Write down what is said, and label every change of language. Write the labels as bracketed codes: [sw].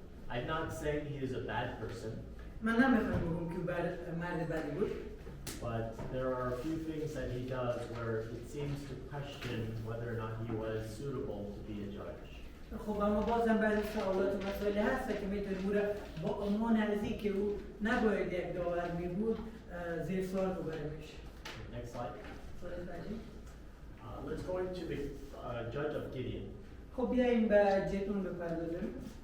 [en] I'm not saying he is a bad person. [fa] من نمیخوام بگم که مرد بدی بود. [en] But there are a few things that he does where it seems to question whether or not he was suitable to be a judge. [fa] خب اما بازم بعضی سوالات و مسائلی هست که میتونیم با عنوان ارزی که او نباید یک داور می بود زیر سوال ببریم میشه. [en] Next slide. Let's go into the judge of Gideon. [fa] خب بیاییم به جدون بپردازیم.